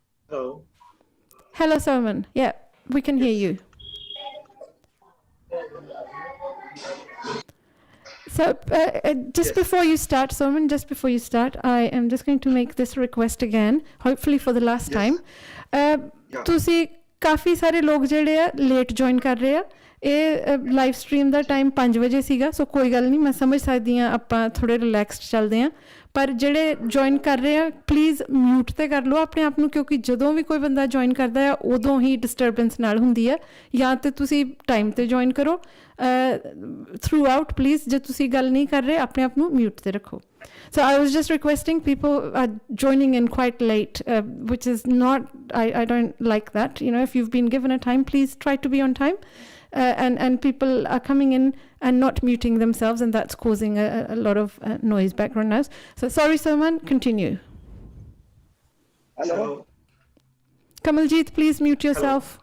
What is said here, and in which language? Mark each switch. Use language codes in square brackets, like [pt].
[en] Hello. Hello, Soman. Yeah, we can hear you. So before you start, Soman, I am just going to make this request again, hopefully for the last time. [pa] ਤੁਸੀਂ ਕਾਫੀ ਸਾਰੇ ਲੋਕ ਜਿਹੜੇ ਆ late join ਕਰ ਰਹੇ ਆ ਇਹ live stream ਦਾ time 5 ਵਜੇ ਸੀਗਾ ਸੋ ਕੋਈ ਗੱਲ ਨਹੀਂ ਮੈਂ ਸਮਝ ਸਕਦੀ ਹਾਂ ਆਪਾਂ ਥੋੜ੍ਹੇ ਰਿਲੈਕਸਡ ਚੱਲਦੇ ਹਾਂ ਪਰ ਜਿਹੜੇ ਜੁਆਇਨ ਕਰ ਰਹੇ ਆ ਪਲੀਜ਼ ਮਿਊਟ 'ਤੇ ਕਰ ਲਓ ਆਪਣੇ ਆਪ ਨੂੰ ਕਿਉਂਕਿ ਜਦੋਂ ਵੀ ਕੋਈ ਬੰਦਾ ਜੁਆਇਨ ਕਰਦਾ ਆ ਉਦੋਂ ਹੀ ਡਿਸਟਰਬੈਂਸ ਨਾਲ ਹੁੰਦੀ ਆ ਜਾਂ ਤਾਂ ਤੁਸੀਂ ਟਾਈਮ 'ਤੇ ਜੁਆਇਨ ਕਰੋ ਥਰੂ ਆਊਟ ਪਲੀਜ਼ ਜੇ ਤੁਸੀਂ ਗੱਲ ਨਹੀਂ ਕਰ ਰਹੇ ਆਪਣੇ ਆਪ ਨੂੰ ਮਿਊਟ 'ਤੇ ਰੱਖੋ [en] So I was just requesting people are joining in quite late, which is not, I don't like that. If you've been given a time, please try to be on time. And people are coming in and not muting themselves, and that's causing a lot of noise, background noise. So sorry, Soman, continue. Hello. Kamaljit, please mute yourself.